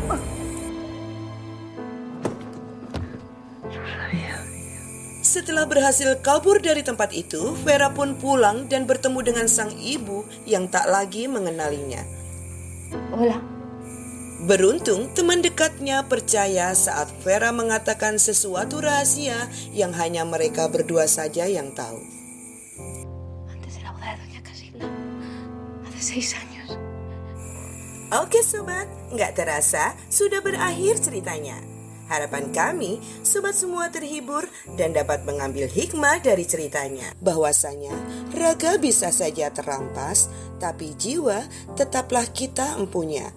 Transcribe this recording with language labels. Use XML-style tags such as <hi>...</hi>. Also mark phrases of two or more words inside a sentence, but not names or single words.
<id>Setelah berhasil kabur dari tempat itu, Vera pun pulang dan bertemu dengan sang ibu yang tak lagi mengenalinya. Hola. Beruntung teman dekatnya percaya saat Vera mengatakan sesuatu rahasia yang hanya mereka berdua saja yang tahu.</id> <es>Antes de la boda de Doña Casilda, hace 6 años.</es> <id>Oke sobat, nggak terasa sudah berakhir ceritanya. Harapan kami, sobat semua terhibur dan dapat mengambil hikmah dari ceritanya. Bahwasanya, raga bisa saja terampas, tapi jiwa tetaplah kita empunya.</id>